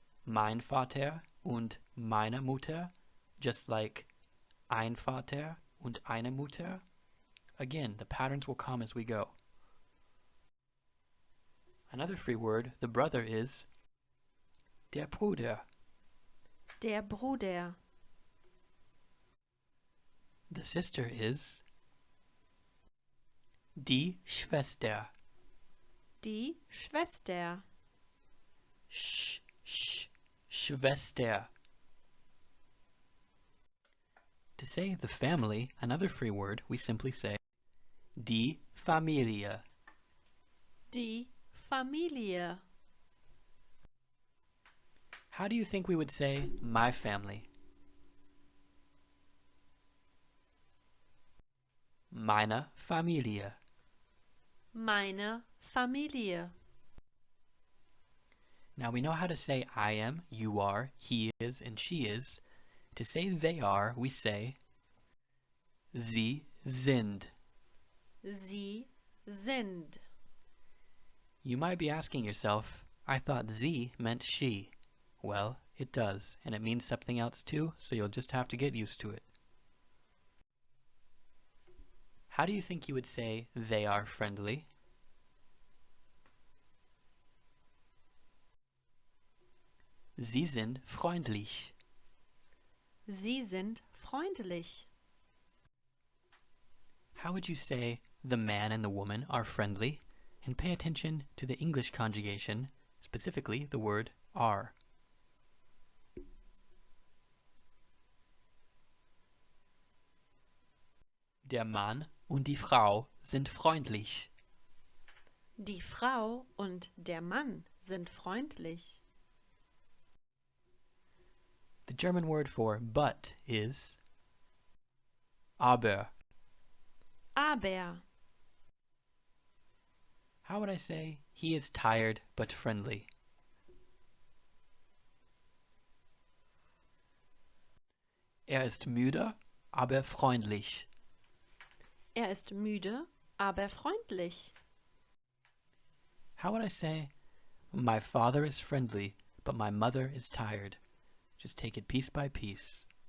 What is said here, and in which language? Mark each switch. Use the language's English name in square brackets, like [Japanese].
[German] Mein Vater und meine Mutter, [English] just like [German] ein Vater und eine Mutter. [English] Again, the patterns will come as we go. Another free word, the brother, is [German] der Bruder. Der Bruder. [English] The sister is [German] die Schwester. Die Schwester. Schwester. [English] To say the family, another free word, we simply say [German] die Familie. Die Familie. [English] How do you think we would say my family? [German] Meine Familie. Meine Familie. [English] Now we know how to say I am, you are, he is, and she is. To say they are, we say [German] Sie sind. [English] Sie sind. You might be asking yourself, I thought sie meant she. Well, it does, and it means something else too, so you'll just have to get used to it. How do you think you would say they are friendly? [German] Sie sind freundlich. Sie sind freundlich. [English] How would you say the man and the woman are friendly? And pay attention to the English conjugation, specifically the word are. [German] Der Mann und die Frau sind freundlich. Die Frau und der Mann sind freundlich. [English] The German word for but is aber. [German] Aber. [English] How would I say he is tired but friendly? [German] Ist müde, aber freundlich. Ist müde, aber freundlich. [English] How would I say my father is friendly, but my mother is tired? Just take it piece by piece.